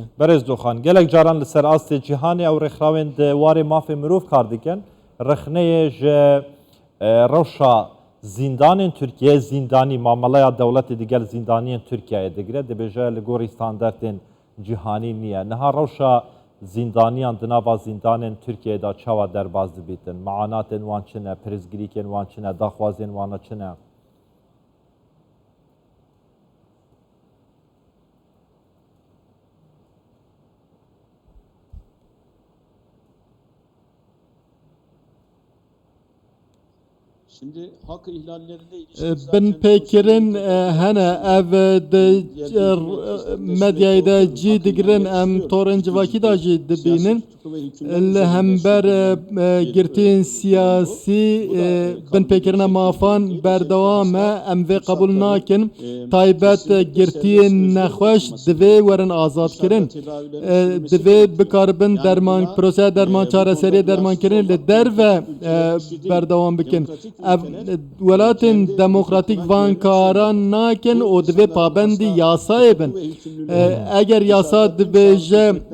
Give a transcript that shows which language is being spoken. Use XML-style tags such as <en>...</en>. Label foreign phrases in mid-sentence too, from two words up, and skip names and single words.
<ku>Berez Doxan gelek caran li ser astê cîhanê ew rexrawen di warê mafê mirov kar dikin rexneyê ji rewşa zindanên Tirkiye zindanî mameleya dewletê digel zindaniyên Tirkiyeyê digire dibêje li gorî standardên cîhanî niye niha rewşa zindaniyan di nava zindanên Tirkiyeyê de çawa derbas dibîtin meanatên wan çi ne pirzgirîkên wan çi ne daxwazên wan çi ne</ku> <tr>Şimdi hak ihlallerine ilişkin</tr> <ku>Bin pêkirin hene ev de medyayê de cî digirin em torên civakî da jî dibînin li hember girtiyên siyasî bin pêkirina mafan berdewam e em vê qebûl nakin taybet girtiyên nexweş divê werin azadkirin divê bikaribin derman proseya derman çareseriyê dermankirin li derve berdewam bikin ev welatên demokratîk van karan nakin û divê pabendî yasayê bin eger yasa dibêje</ku>